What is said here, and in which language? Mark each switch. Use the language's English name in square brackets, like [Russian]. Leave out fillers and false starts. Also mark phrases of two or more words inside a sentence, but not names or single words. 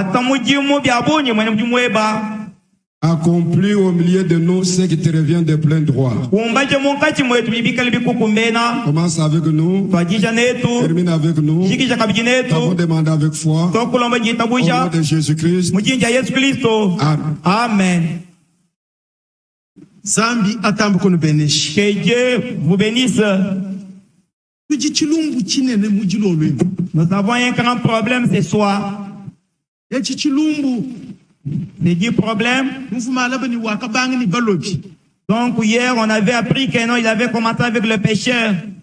[French] Accomplis au milieu de nous ce qui te revient de plein droit. Commence avec nous. Termine avec nous. T'avons demandé avec foi. Au nom de Jésus-Christ. Amen. [Luba-Katanga] Zambi atambu kono beneshi. [French] Que Dieu vous bénisse. Nous avons un grand problème ce soir. C'est du problème. Donc hier, on avait appris que non, il avait commencé avec le pêcheur.